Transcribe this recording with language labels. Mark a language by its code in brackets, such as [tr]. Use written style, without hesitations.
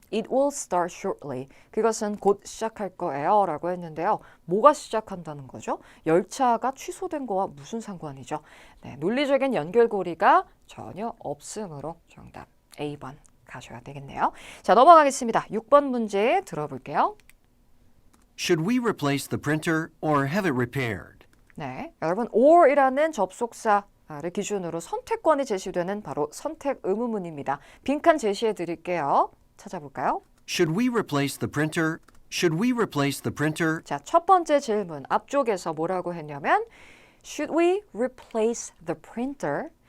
[en] It will start shortly. [ko] 그것은 곧 시작할 거예요 라고 했는데요. 뭐가 시작한다는 거죠? 열차가 취소된 거와 무슨 상관이죠? 네, 논리적인 연결고리가 전혀 없으므로 정답 A번 가셔야 되겠네요. 자, 넘어가겠습니다. 6번 문제 들어볼게요. [en] Should we replace the printer or have it repaired? [ko] 네, 여러분 or이라는 접속사를 기준으로 선택권이 제시되는 바로 선택 의문문입니다. 빈칸 제시해 드릴게요. 찾아볼까요? [en] Should we replace the printer? Should we replace the printer? [ko] 자, 첫 번째 질문 앞쪽에서 뭐라고 했냐면 [en] Should we replace the printer?